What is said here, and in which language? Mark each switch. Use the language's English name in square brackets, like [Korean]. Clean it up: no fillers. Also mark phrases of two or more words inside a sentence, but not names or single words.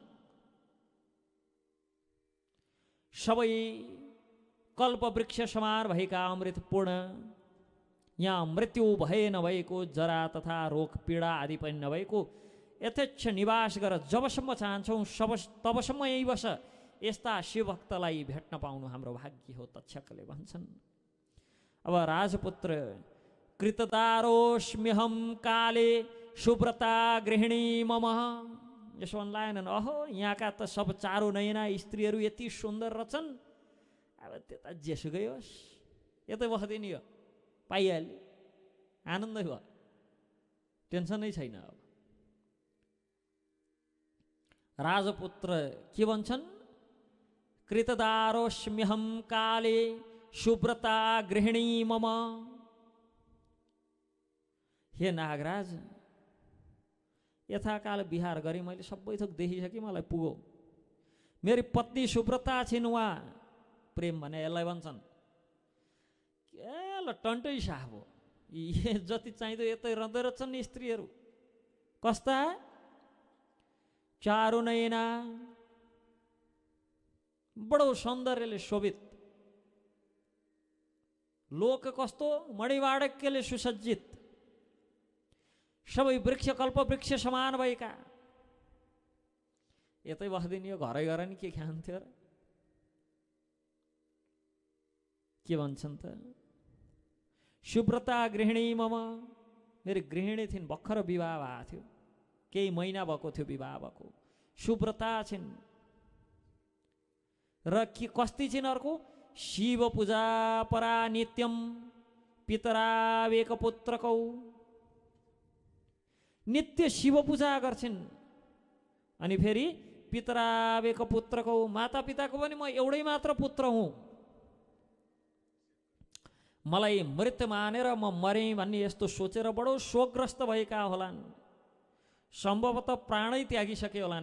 [Nepali] सबै कल्पवृक्ष समान भएका अमृतपूर्ण, यहाँ मृत्यु भए नभएको, जरा तथा रोग पीडा आदि पनि नभएको यथेच्छ निवास गर जबसम्म चाहन्छौँ तबसम्म यही बस। यस्ता शिवभक्तलाई भेट्न पाउनु हाम्रो भाग्य हो, तक्षकले भन्छन्। अब राजपुत्र [Sanskrit] कृतदारोस्म्यहम काले सुव्रता गृहिणी मम, [Nepali] यसो भन्लाएनन्, अहो यहाँका त सब चारो नयना स्त्रीहरू यति सुन्दर रहेछन्, अब त्यता जेसुकै होस् यतै बस्दिन, यो पाइहाल्यो, आनन्दै भयो, टेन्सनै छैन। अब राजपुत्र के भन्छन्, [Sanskrit] कृतदारोस्म्यहम काले सुव्रता गृहिणी मम। [Nepali] हे नागराज, यथाकाल विहार गरेँ मैले, सबै थोक देखिसकेँ, मलाई पुगो। मेरी पत्नी सुव्रता छिन्, उहाँ प्रेम भने यसलाई भन्छन्, के ल टन्टै साफ हो, ये जति चाहिँदो यतै रहँदै रहेछन् स्त्रीहरू, कस्ता चारु नयना, बडो सौन्दर्यले शोभित, लोक कस्तो मणिमाणिक्यले सुसज्जित, सबै वृक्ष कल्प वृक्ष समान भएका, यतै बस्दिन, यो घरै घर नि के खान्थ्यो र। के भन्छन् त, [Sanskrit] सुव्रता गृहिणी मम, [Nepali] मेरो गृहिणी थिइन्, भर्खर विवाह भएको थियो, केही महिना भएको थियो विवाह भएको, सुव्रता छिन्। र के कस्ती छिन् अर्को, [Sanskrit] शिव पूजा परा नित्यम पितरावेक पुत्रकौ, [Nepali] नित्य शिव पूजा गर्छिन्। अनि फेरि [Sanskrit] पितरावेक पुत्रकौ, [Nepali] माता पिताको पनि म एउटै मात्र पुत्र हुँ, मलाई मृत मानेर म मरेँ भन्ने यस्तो सोचेर बडो शोकग्रस्त भएका होलान्, सम्भवतः प्राणै त्यागिसके होलान्।